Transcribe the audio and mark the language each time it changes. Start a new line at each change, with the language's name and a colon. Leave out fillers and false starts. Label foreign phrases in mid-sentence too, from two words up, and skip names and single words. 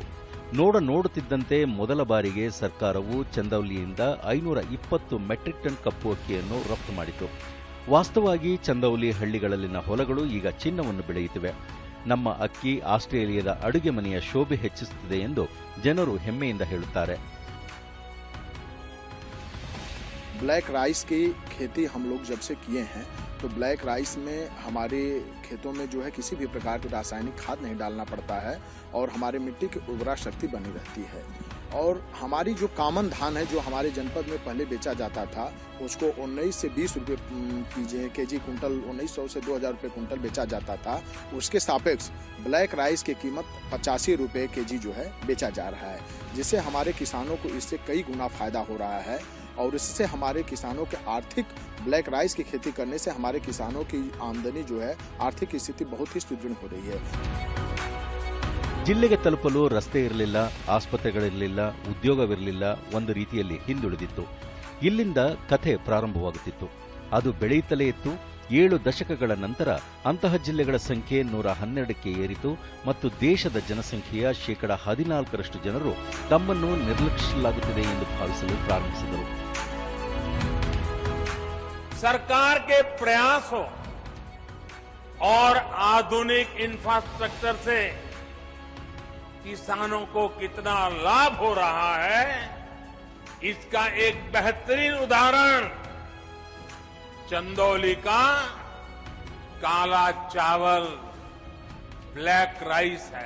Kannada: ನೋಡುತ್ತಿದ್ದಂತೆ ಮೊದಲ ಬಾರಿಗೆ ಸರ್ಕಾರವು ಚಂದೌಲಿಯಿಂದ 520 ಮೆಟ್ರಿಕ್ ಟನ್ ಕಪ್ಪು ಅಕ್ಕಿಯನ್ನು ರಫ್ತು ಮಾಡಿತು. ವಾಸ್ತವವಾಗಿ ಚಂದೌಲಿ ಹಳ್ಳಿಗಳಲ್ಲಿನ ಹೊಲಗಳು ಈಗ ಚಿನ್ನವನ್ನು ಬೆಳೆಯುತ್ತಿವೆ. ನಮ್ಮ ಅಕ್ಕಿ ಆಸ್ಟ್ರೇಲಿಯಾದ ಅಡುಗೆ ಮನೆಯ ಶೋಭೆ ಹೆಚ್ಚಿಸುತ್ತಿದೆ ಎಂದು ಜನರು ಹೆಮ್ಮೆಯಿಂದ ಹೇಳುತ್ತಾರೆ.
Hindi: ब्लैक राइस की खेती हम लोग जब से किए हैं तो ब्लैक राइस में हमारे खेतों में जो है किसी भी प्रकार की रासायनिक खाद नहीं डालना पड़ता है और हमारे मिट्टी की उर्वरा शक्ति बनी रहती है. और हमारी जो कॉमन धान है जो हमारे जनपद में पहले बेचा जाता था उसको 19 से 20 रुपये केजी कुंटल, 1900 से 2000 रुपये कुंटल बेचा जाता था. उसके सापेक्ष ब्लैक राइस की कीमत 85 रुपये केजी जो है बेचा जा रहा है, जिससे हमारे किसानों को इससे कई गुना फायदा हो रहा है. और इससे हमारे किसानों के आर्थिक, ब्लैक राइस की खेती करने से हमारे किसानों की आमदनी जो है, आर्थिक स्थिति बहुत ही सुदृढ़ हो रही है.
Kannada: ಜಿಲ್ಲೆಗೆ ತಲುಪಲು ರಸ್ತೆ ಇರಲಿಲ್ಲ, ಆಸ್ಪತ್ರೆಗಳಿರಲಿಲ್ಲ, ಉದ್ಯೋಗವಿರಲಿಲ್ಲ, ಒಂದು ರೀತಿಯಲ್ಲಿ ಹಿಂದುಳಿದಿತ್ತು. ಇಲ್ಲಿಂದ ಕಥೆ ಪ್ರಾರಂಭವಾಗುತ್ತಿತ್ತು. ಅದು ಬೆಳೆಯುತ್ತಲೇ ಇತ್ತು. 7 ದಶಕಗಳ ನಂತರ ಅಂತಹ ಜಿಲ್ಲೆಗಳ ಸಂಖ್ಯೆ 112ಕ್ಕೆ ಏರಿತು ಮತ್ತು ದೇಶದ ಜನಸಂಖ್ಯೆಯ 14% ಜನರು ತಮ್ಮನ್ನು ನಿರ್ಲಕ್ಷಿಸಲಾಗುತ್ತಿದೆ ಎಂದು ಭಾವಿಸಲು ಪ್ರಾರಂಭಿಸಿದರು.
Hindi: सरकार के प्रयासों और आधुनिक इंफ्रास्ट्रक्चर से किसानों को कितना लाभ हो रहा है, इसका एक बेहतरीन उदाहरण चंदौली का काला चावल, ब्लैक राइस है।